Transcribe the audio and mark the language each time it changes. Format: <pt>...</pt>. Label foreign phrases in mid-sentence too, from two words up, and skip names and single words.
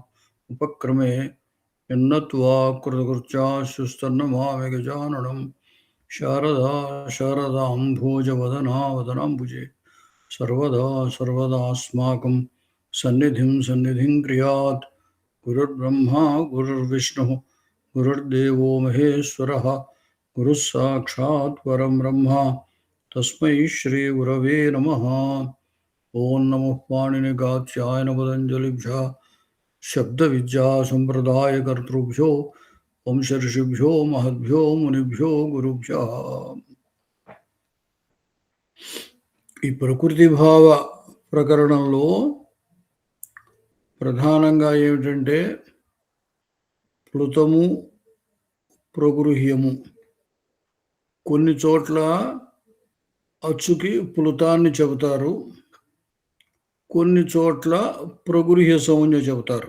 <sa>उपक्रमे यन्नत्वा कृतकृत्याश्रुस्तन्नमामि गजाननं शारदा शारदाम्भोजवदना वदनाम्बुजे सर्वदा सर्वदास्माकं सन्निधिं क्रियात् गुरुर्ब्रह्मा गुरुर्विष्णुः गुरुर्देवो महेश्वरः गुरुः साक्षात् परं ब्रह्म तस्मै श्रीगुरवे नमः। ॐ नमः पाणिनिकात्यायनपतञ्जलिभ्यः शब्दविद्यासम्प्रदायकर्तृभ्यो वंशऋषिभ्यो महद्भ्यो मुनिभ्यो गुरुभ्यः।</sa> <te>ఈ ప్రకృతి భావ ప్రకరణంలో ప్రధానంగా ఏమిటంటే ప్లుతము ప్రగృహ్యము. కొన్ని చోట్ల అచ్చుకి ప్లుతాన్ని చెబుతారు, కొన్ని చోట్ల ప్రగృహ్య సంజ్ఞ చెబుతారు.</te>